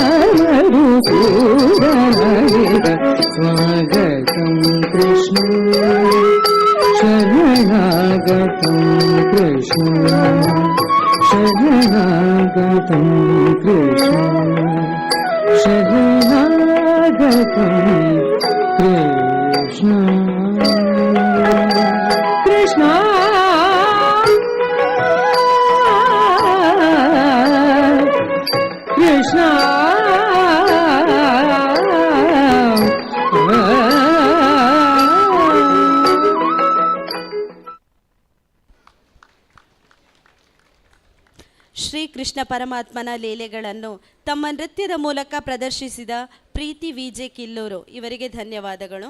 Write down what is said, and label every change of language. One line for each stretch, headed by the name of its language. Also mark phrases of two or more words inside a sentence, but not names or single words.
Sanskrit: मधुसूदनाय स्वागतं कृष्ण शरणागतं कृष्ण शरणागतं कृष्ण शरणागतं कृष्ण कृष्ण कृष्ण
Kannada: ಶ್ರೀ ಕೃಷ್ಣ ಪರಮಾತ್ಮನ ಲೀಲೆಗಳನ್ನು ತಮ್ಮ ನೃತ್ಯದ ಮೂಲಕ ಪ್ರದರ್ಶಿಸಿದ ಪ್ರೀತಿ ವಿಜೆ ಕಿಲ್ಲೂರು ಇವರಿಗೆ ಧನ್ಯವಾದಗಳು.